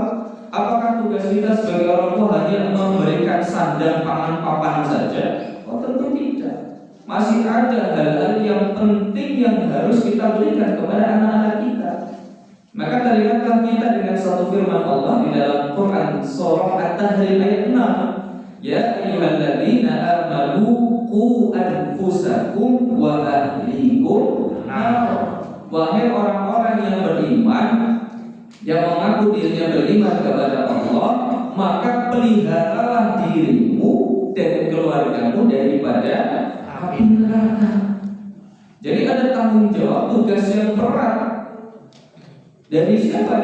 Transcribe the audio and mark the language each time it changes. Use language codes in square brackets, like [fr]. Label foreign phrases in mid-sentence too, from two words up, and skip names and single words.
[id] Apakah tugas kita sebagai orang tua hanya memberikan sandang, pangan, papan saja? Oh tentu tidak. Masih ada hal-hal yang penting yang harus kita berikan kepada anak-anak kita. Maka teringatlah kita dengan satu firman Allah di dalam Quran surah At-Tahrim ayat 6. [ar] يا أيها الذين آمنوا قوا أنفسكم وأهليكم نار. [id] Wahai orang-orang yang beriman, yang mengaku dirinya beriman kepada Allah, maka peliharalah dirimu dan keluargamu daripada api neraka. Jadi ada tanggung jawab, tugas yang berat dari siapa?